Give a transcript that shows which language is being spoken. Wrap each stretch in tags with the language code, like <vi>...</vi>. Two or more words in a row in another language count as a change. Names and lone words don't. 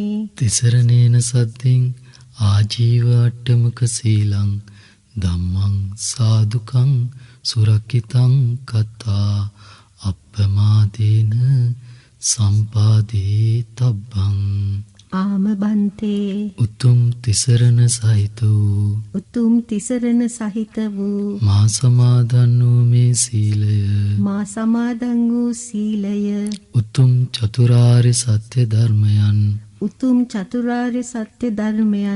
<pi>තිසරණේන සද්දින් ආජීව අට්ඨමක සීලං ධම්මං සාදුකං සුරක්ඛිතං කତ୍වා අප්පමාදේන සම්පාදේ තබ්බං.</pi> <si>ආමබන්තේ. උතුම් තිසරණ සහිත වූ උතුම් තිසරණ සහිත වූ මා සමාදන් වූ මේ සීලය මා සමාදන් වූ සීලය උතුම් චතුරාර්ය සත්‍ය ධර්මයන් උතුම් චතුරාර්ය සත්‍ය ධර්මයන්</si>